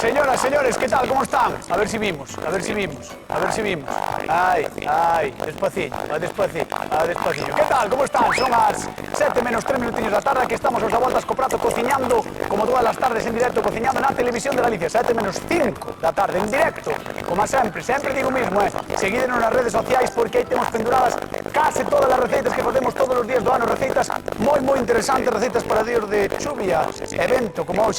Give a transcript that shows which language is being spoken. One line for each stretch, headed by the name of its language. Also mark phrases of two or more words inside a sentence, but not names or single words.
Spanish: Señoras, señores, ¿qué tal? ¿Cómo están? A ver si vimos. Ay, despacito, despacito. ¿Qué tal? ¿Cómo están? Son las 7 menos 3 minutillos
Galician: da tarde. Aquí estamos os Voltas co Prato cociñando,
Spanish: como todas las tardes en directo,
Galician: cociñando na Televisión de Galicia. 7 menos 5 da tarde, en directo. Como sempre digo mismo, seguídenos nas redes sociais porque aí temos penduradas case todas as receitas que facemos todos os días do ano. Receitas moi interesantes, receitas para días de chuvia, evento como hoxe.